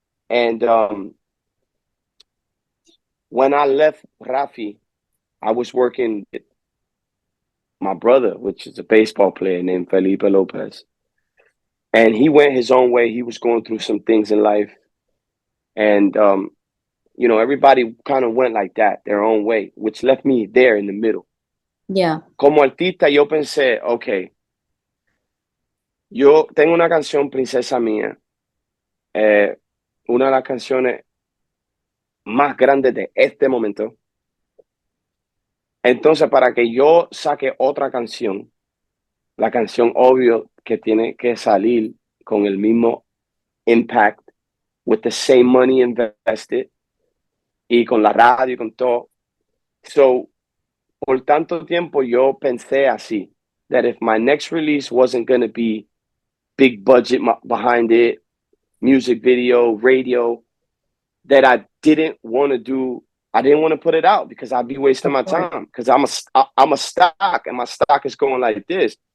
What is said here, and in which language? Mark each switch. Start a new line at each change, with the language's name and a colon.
English: And when I left Rafi, I was working with my brother, which is a baseball player named Felipe Lopez. And he went his own way. He was going through some things in life. And, everybody kind of went like that, their own way, which left me there in the middle. Yeah.
Spanish: Como artista, yo pensé, okay, yo tengo una canción, Princesa Mía, una de las canciones más grandes de este momento. Entonces, para que yo saque otra canción, la canción obvio que tiene que salir con el mismo impact,
English: with the same money invested,
Spanish: y con la radio y con todo.
English: So,
Spanish: por tanto tiempo yo pensé así,
English: that if my next release wasn't going to be big budget behind it, music video, radio, that I didn't want to put it out because I'd be wasting my time, because I'm a stock, and my stock is going like this.